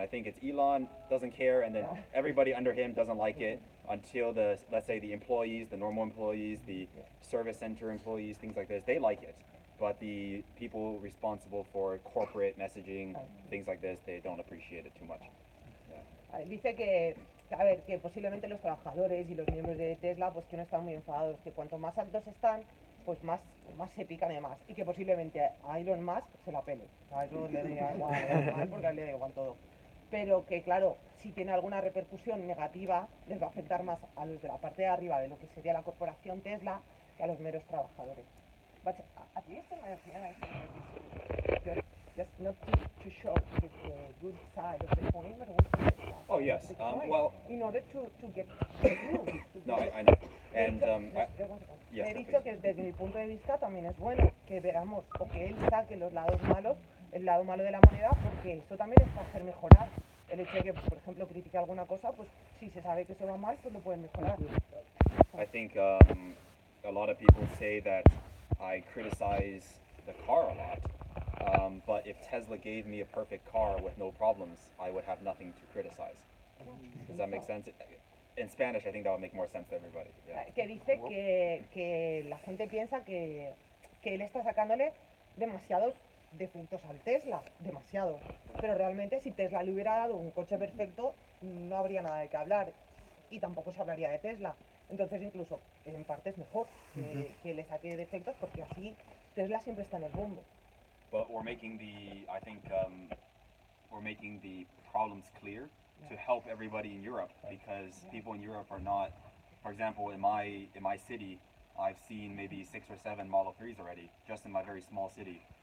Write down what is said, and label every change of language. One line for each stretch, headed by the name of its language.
English: I think it's Elon doesn't care, and then everybody under him doesn't like it until let's say the employees, the normal employees, the service center employees, things like this, they like it. But the people responsible for corporate messaging, things like this, they don't appreciate it too much.
Spanish: Dice que, a ver, que posiblemente los trabajadores y los miembros de Tesla, pues que no están muy enfadados, que cuanto más altos están, pues más se pican de más. Y que posiblemente a Elon Musk se la pele. A eso le da igual, porque a él le da igual todo. Pero que, claro, si tiene alguna repercusión negativa, les va a afectar más a los de la parte de arriba de lo que sería la corporación Tesla que a los meros trabajadores.
English: But at least in my opinion, I think just not to show the good side of the coin, but also Oh yes. Well, in order to get no, I know. And yes,
Spanish: he dicho que desde mi punto de vista también es bueno que veamos o que él saque los lados malos, el lado malo de la moneda, porque eso también es para hacer mejorar. El hecho de que, por ejemplo, critique alguna cosa, pues si se sabe que se va mal, pues lo pueden mejorar.
English: I think a lot of people say that I criticize the car a lot. But if Tesla gave me a perfect car with no problems, I would have nothing to criticize. Does that make sense? In Spanish, I think that would make more sense to everybody. Yeah.
Spanish: Que dice que la gente piensa que que él está sacándole demasiados defectos al Tesla, demasiados. Pero realmente si Tesla le hubiera dado un coche perfecto, no habría nada de qué hablar y tampoco se hablaría de Tesla. Entonces incluso en parte es mejor que le saque defectos porque así Tesla siempre está en el bombo.
English: But we're making the, I think, we're making the problems clear to help everybody in Europe, because people in Europe are not, for example, in my city, I've seen maybe 6 or 7 Model 3s already, just in my very small city.